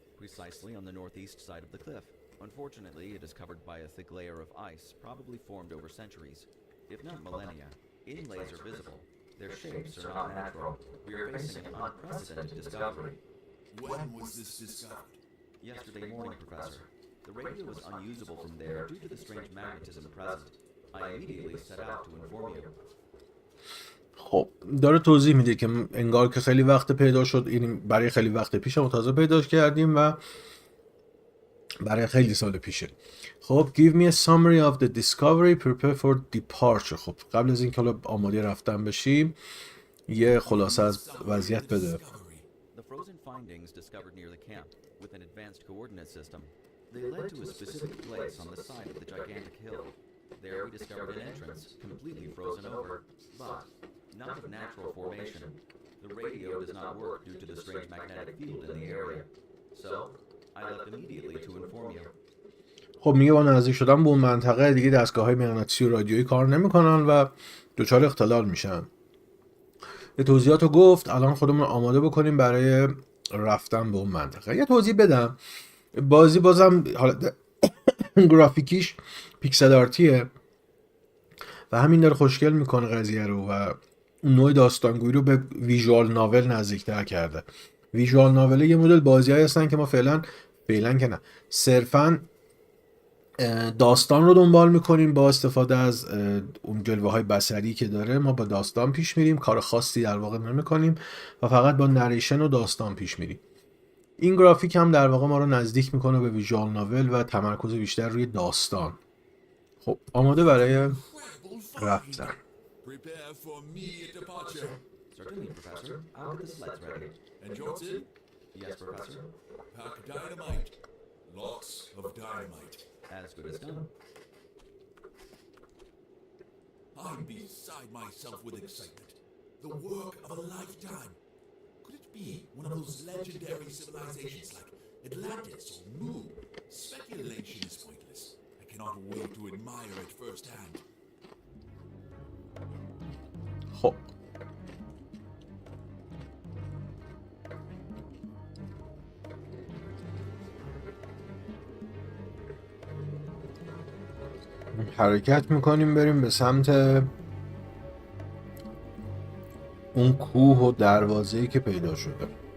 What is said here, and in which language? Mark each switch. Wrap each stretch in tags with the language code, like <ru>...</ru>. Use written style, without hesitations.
<en>Precisely on the northeast side of the cliff. Unfortunately, it is covered by a thick layer of ice, probably formed over centuries, if not millennia. Inlays are visible. Their shapes are not natural. We are facing an unprecedented discovery. When was this discovered? Yesterday morning, Professor. The radio was unusable from there due to the strange magnetism present. I immediately set out to inform you.</en> <fa>خب داره توضیح میده که انگار که خیلی وقت پیدا شد، این برای خیلی وقت پیشه، ما تازه پیداش کردیم و برای خیلی سال پیشه.</fa> <en>خب give me a summary of the discovery, prepare for departure.</en> <fa>خب قبل از این که آماده رفتن بشیم یه خلاصه از وضعیت بده.</fa> <en>The frozen findings discovered near the camp with an advanced coordinate system. They led to a specific place on the side of the gigantic hill. There we discovered an entrance completely frozen over, but not of natural formation. The radio does not work due to the strange magnetic field in the area. So, I left immediately to inform you.</en> <fa>خب میگه با نزدیک شدن به اون منطقه دیگه دستگاه‌های مغناطیسی و رادیویی کار نمی‌کنن و دچار اختلال میشن. یه توضیحاتو گفت، الان خودمون آماده بکنیم برای رفتن به اون منطقه. یه توضیح بدم، بازی بازم حالت گرافیکیش پیکسل آرتیه و همین داره خوشگل میکنه قضیه رو و نوع داستانگویی رو به ویژوال ناول نزدیکتر کرده. ویژوال ناول یه مدل بازی‌هایی هستن که ما فعلا که نه، صرفاً داستان رو دنبال میکنیم با استفاده از اون جلوه های بصری که داره. ما با داستان پیش میریم، کار خاصی در واقع نمیکنیم و فقط با نریشن و داستان پیش میریم. این گرافیک هم در واقع ما رو نزدیک میکنه به ویژوال ناول و تمرکز بیشتر روی داستان. خب آماده برای</fa> <en>Incredible</en> <fa>رفتن.</fa> <en>find. Prepare for immediate departure. Certainly, Professor. I'll get the sleds ready. And Johnson, Yes, Professor. pack dynamite. Lots of dynamite. As good as done. I'm beside myself with excitement. The work of a lifetime. Could it be one of those legendary civilizations like Atlantis or Mu? Speculation is pointless. I cannot wait to admire it firsthand.</en> <fa>خب حرکت میکنیم بریم به سمت اون کوه و دروازه‌ای که پیدا شده.</fa>